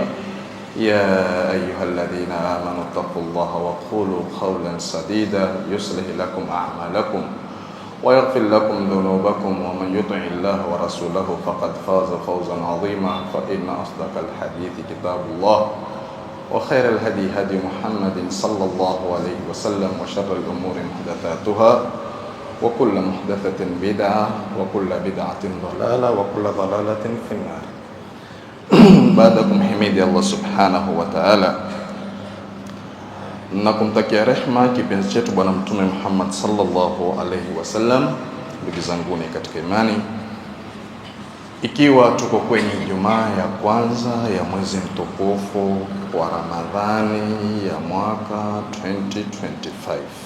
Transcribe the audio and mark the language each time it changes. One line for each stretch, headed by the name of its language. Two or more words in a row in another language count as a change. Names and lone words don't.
Arabic: يا أيها الذين آمنوا اتقوا الله وقولوا قولا سديدا يصلح لكم أعمالكم ويغفر لكم ذنوبكم، ومن يطع الله ورسوله فقد فاز فوزا عظيما. فإن أصدق الحديث كتاب الله، وخير الهدي هدي محمد صلى الله عليه وسلم، وشر الأمور محدثاتها، وكل محدثة بدعة، وكل بدعة ضلالة، وكل ضلالة في النار.
Swahili: Baadakum himidi Allah
Arabic: سبحانه وتعالى
Swahili: na kumtakia rehma kipenzi chetu Bwana Mtume Muhammad
Arabic: صلى الله عليه وسلم.
Swahili: Ndugu zanguni katika imani, ikiwa tuko kwenye Ijumaa ya kwanza ya mwezi mtukufu wa Ramadhani ya mwaka 2025,